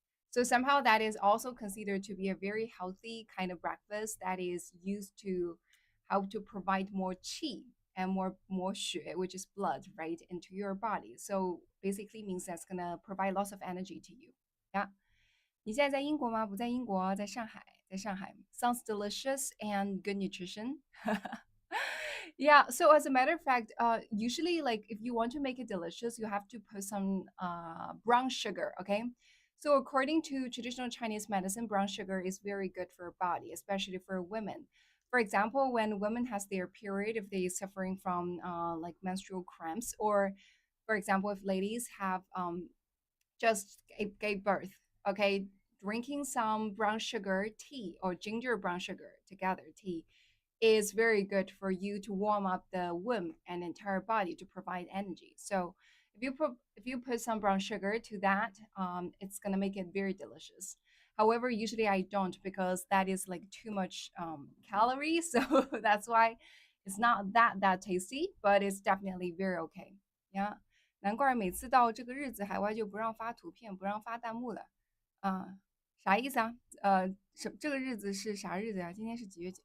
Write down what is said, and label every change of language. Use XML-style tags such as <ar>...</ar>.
<en>So somehow that is also considered to be a very healthy kind of breakfast that is used to help to provide more qi and more xue, which is blood, right, into your body. So basically means that's gonna provide lots of energy to you. Yeah.</en> <zh>你现在在英国吗？不在英国，在上海，在上海。</zh> <en>Sounds delicious and good nutrition. Yeah. So as a matter of fact, usually like if you want to make it delicious, you have to put some brown sugar. Okay. So according to traditional Chinese medicine, brown sugar is very good for body, especially for women. For example, when women has their period, if they suffering from like menstrual cramps, or for example, if ladies have just gave birth, okay, drinking some brown sugar tea or ginger brown sugar together tea is very good for you to warm up the womb and entire body to provide energy. So if you put some brown sugar to that, it's gonna make it very delicious. However, usually I don't because that is like too much calories, so that's why it's not that tasty, but it's definitely very okay. Yeah.</en> <zh>难怪每次到这个日子，海外就不让发图片，不让发弹幕了。啊，啥意思啊？这个日子是啥日子呀？今天是几月几？</zh>